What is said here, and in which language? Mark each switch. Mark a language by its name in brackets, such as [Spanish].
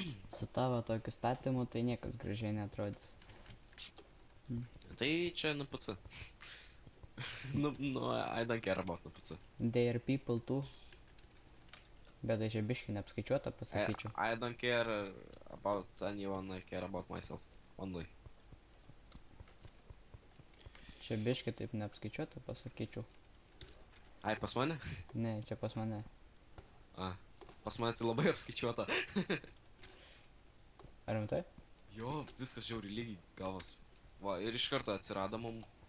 [Lithuanian] Su tavo tokiu statymu tai niekas gražiai neatrodys. Tai čia NPC. [English] I don't care about NPC. They are people too. [Lithuanian] Bet tai čia biškai neapskaičiuota, pasakyčiau. [English] I don't care about anyone, I care about myself only. [Lithuanian] Čia biškai taip neapskaičiuota, pasakyčiau. Ai, pas mane? Ne, čia pas mane. Pas mane tai labai apskaičiuota. Ar rimtai? Jo, viskas žiauriai lygiai gavos. Va, ir iš karto atsirado mum